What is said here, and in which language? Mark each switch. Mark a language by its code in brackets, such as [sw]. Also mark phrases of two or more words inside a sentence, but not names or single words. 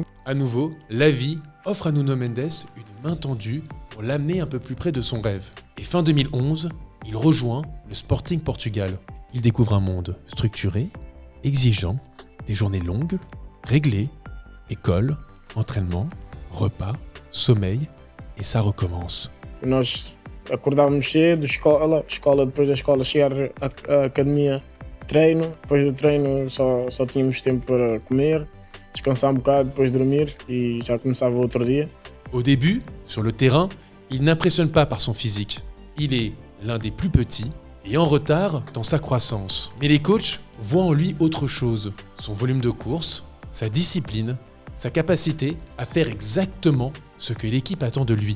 [fr] À nouveau, la vie offre à Nuno Mendes une main tendue pour l'amener un peu plus près de son rêve. Et fin 2011, il rejoint le Sporting Portugal. Il découvre un monde structuré, exigeant, des journées longues, réglées, école, entraînement, repas, sommeil, et ça recommence. [pt] Nós acordávamos cedo, escola, depois da escola chegar à academia, treino, depois do treino só tínhamos tempo para comer, descansar bocado, depois dormir e já começava outro dia. [fr] Au début, sur le terrain, il n'impressionne pas par son physique. Il est l'un des plus petits et en retard dans sa croissance. Mais les coachs voient en lui autre chose. Son volume de course, sa discipline, sa capacité à faire exactement ce que l'équipe attend de lui.